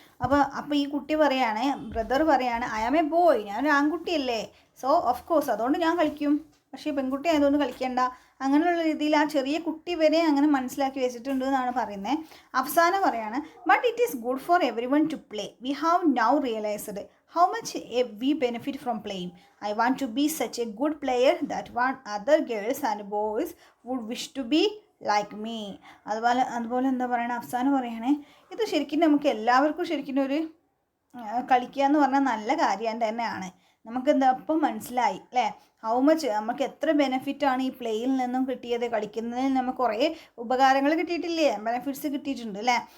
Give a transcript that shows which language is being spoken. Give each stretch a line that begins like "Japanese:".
Malayalam: അപ്പോൾ ഈ കുട്ടി പറയാണ്, ബ്രദർ പറയാണ്,
English: I am a boy,
Malayalam: ഞാനൊരു ആൺകുട്ടിയല്ലേ,
English: so of course
Malayalam: അതുകൊണ്ട് ഞാൻ കളിക്കും, പക്ഷേ പെൺകുട്ടി ആയതുകൊണ്ട് കളിക്കേണ്ട, അങ്ങനെയുള്ള രീതിയിൽ ആ ചെറിയ കുട്ടി വരെ അങ്ങനെ മനസ്സിലാക്കി വെച്ചിട്ടുണ്ട് എന്നാണ് പറയുന്നത്. അവസാനം പറയാണ്,
English: But it is good for every one to play, we have now realised how much we benefit from playing. I want to be such a good player that one other girls and boys would wish to be like me.
Malayalam: അതുപോലെ എന്താ പറയണേ, അവസാനം പറയണേ, ഇത് ശരിക്കും നമുക്ക് എല്ലാവർക്കും ശരിക്കും ഒരു കളിക്കുക എന്ന് പറഞ്ഞാൽ നല്ല കാര്യം തന്നെയാണ്. നമുക്കെന്താ ഇപ്പം മനസ്സിലായി അല്ലേ,
English: how much
Malayalam: നമുക്ക് എത്ര ബെനിഫിറ്റാണ് ഈ പ്ലേയിൽ നിന്നും കിട്ടിയത്, കളിക്കുന്നതിൽ നമുക്ക് കുറേ ഉപകാരങ്ങൾ കിട്ടിയിട്ടില്ലേ, ബെനിഫിറ്റ്സ് കിട്ടിയിട്ടുണ്ട് അല്ലേ.